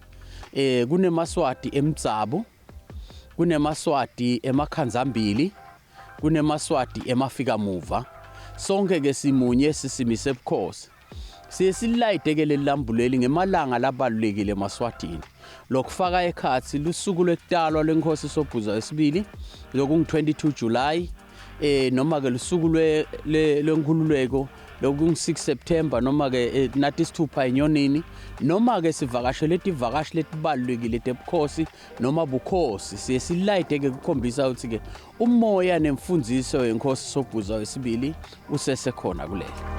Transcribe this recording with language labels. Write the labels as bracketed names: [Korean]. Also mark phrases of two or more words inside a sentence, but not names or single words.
[Swati] kuneMaswati emdzabo kuneMaswati emakhanzambili kuneMaswati emafikamuva sonke ke simunye sisimise ebukhosi siyesilide ke lelambuleli ngemalanga labalulekile eMaswatini lokufaka ekhathi lusuku lwekutalwa lenkosi Sobhuza wesibili lokungu-22 July noma ke lusuku lwenkululeko lokungu-6 September noma ke nathi isithupha enyonini noma ke sivakashele tivakashi letibalulekile tebukhosi noma bukhosi siyesilide ke kukhombisa ukuthi ke umoya nemfundiso yenkosi Sobhuza wesibili usesekhona kulelo.